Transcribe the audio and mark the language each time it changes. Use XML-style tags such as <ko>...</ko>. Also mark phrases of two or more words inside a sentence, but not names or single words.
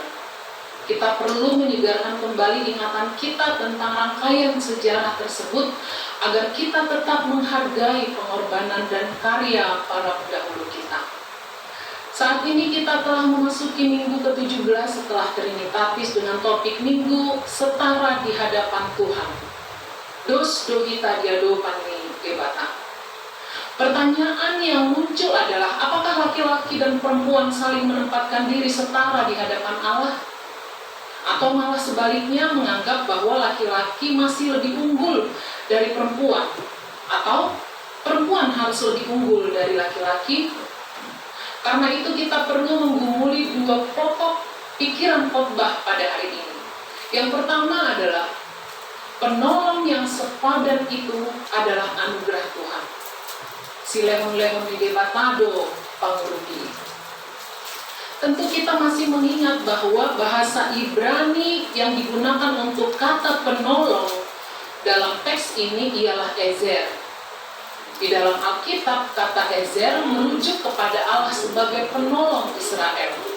<id>Kita perlu menyegarkan kembali ingatan kita tentang rangkaian sejarah tersebut agar kita tetap menghargai pengorbanan dan karya para pendahulu kita. Saat ini kita telah memasuki minggu ke-17 setelah Trinitatis dengan topik Minggu Setara di Hadapan Tuhan.</id> <bbc>Dos dohita diado panni gebata.</bbc> <id>Pertanyaan yang muncul adalah, apakah laki-laki dan perempuan saling menempatkan diri setara di hadapan Allah? atau malah sebaliknya menganggap bahwa laki-laki masih lebih unggul dari perempuan, atau perempuan harus lebih unggul dari laki-laki. Karena itu kita perlu menggumuli dua pokok pikiran khotbah pada hari ini. Yang pertama adalah penolong yang sepadan itu adalah anugerah Tuhan.</id> <bbc>Si lehon-lehon di debatado pangurupi.</bbc> <id>Tentu kita masih mengingat bahwa bahasa Ibrani yang digunakan untuk kata penolong dalam teks ini ialah ezer. Di dalam Alkitab, kata ezer merujuk kepada Allah sebagai penolong Israel.</id>